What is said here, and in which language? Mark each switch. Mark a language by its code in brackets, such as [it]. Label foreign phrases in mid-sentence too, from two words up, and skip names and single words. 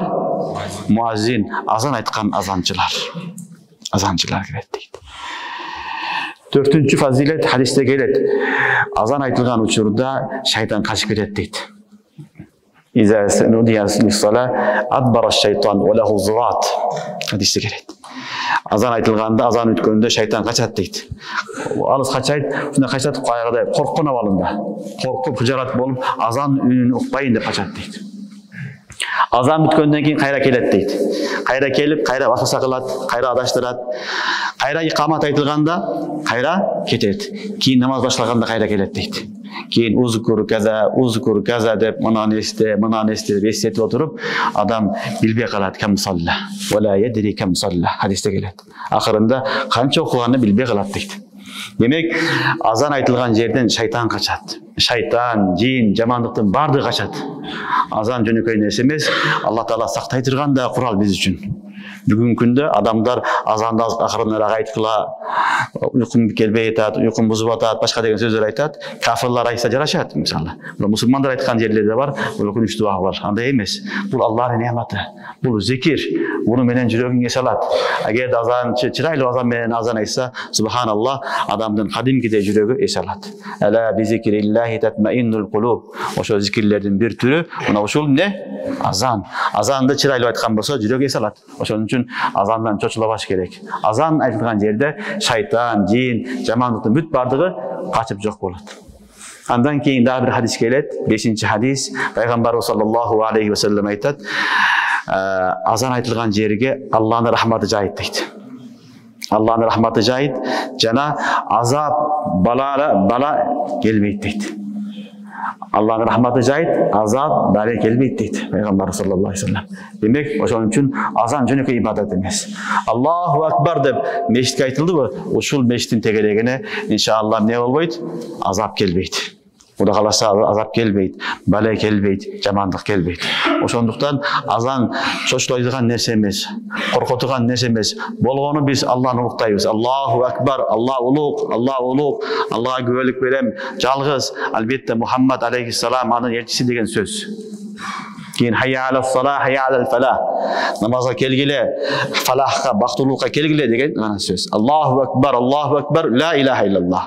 [ky] Муаззин, азан айткан азанчылар. Азанчылар кирет дейт. Төртүнчү фазилет хадисте келет. Азан айтылган учурда шайтан качып кетет дейт. [ar] إذا نودي للصلاة أدبر الشيطان وله ضراط. [ky] Хадисте келет. Азан айтылганда, азан өткөндө шайтан качат дейт. Алыс качайт, ушундай качат, кайгыда корккон абалында. Коркуп, кыжалат болуп, азан үнүн укпайын деп качат дейт. Азан бүткөндөн кийин кайра келет дейт. Кайра келип, кайра васваса кылат, кайра адаштырат. Кайра икамат айтылганда, кайра кетет. Кийин намаз башталганда кайра келет дейт. Кийин [ar] اذكر كذا [ky] деп мынаны эсте деп эстетип отуруп, адам билбей калат, [ar] كم صلى. ولا يدري كم صلى. Хадисте келет. [ky] Акырында канча окуганды билбей калат дейт. Демек, азан айтылган жерден шайтан качат. Шайтан, жин, жамандыктын бардыгы качат. Азан жөнөкөй нерсе эмес, Алла Таала сактай турган да курал биз үчүн. Бүгүнкү күндө адамдар азанды акырыныраак айткыла, уйкум келбей атат, уйкум бузуп атат, башка деген сөздөр айтат. Кафирлар айтса жарашат, мисалы. Мусулмандар айткан жерлерде бар, бул өкүнүчтүү бар. Андай эмес. Бул Аллахтын неаматы. Бул зикир. Буну менен жүрөгүңө салат. Эгер азанчы чырайлуу азан менен азан айтса, субханаллах, адамдын кадимкидей жүрөгү эс алат. [ar] ألا بذكر الله تطمئن القلوب. [ky] Ошо зикирлердин бир түрү, мына ушул не? Азан. Азанды чырайлуу айткан болсо жүрөк эс алат. Ошон үчүн азандан чочулабаш керек. Азан айтылган жерде шайтан, жин, жамандыктын бүт бардыгы качып жок болот. Андан кийин дагы бир хадис келет. 5-чи хадис. Пайгамбарыбыз [ar] صلى الله عليه وسلم [ky] айтат: азан айтылган жерге Аллахтын рахматы жайыт дейт. Аллахтын рахматы жайыт, жана азап, бала келбейт дейт. Аллахтын рахматы жайыт, азап, бала келбейт дейт Пайгамбар [ar] صلى الله عليه وسلم. [ky] Демек, ошон үчүн азан жөнөкөй ибадат эмес. [ar] الله أكبر [ky] деп мешитке айтылдыбы? Ушул мешиттин тегерегине иншаллах не болбойт? Азап келбейт. Кудай кааласа азап келбейт, бала келбейт, жамандык келбейт. Ошондуктан азан чочулайдыган нерсе эмес, коркотуган нерсе эмес. Болгону биз Аллахны улуктайбыз. [ar] الله أكبر, [ky] Аллах улук, Аллахга күбөлүк берем, жалгыз. Албетте Мухаммад алейхиссалам анын элчиси деген сөз. [ar] Кийин حي على الصلاة، حي على الفلاح. [ky] Намазга келгиле, фалахка, бактылуулукка келгиле деген гана сөз. [ar] الله أكبر، لا إله إلا الله.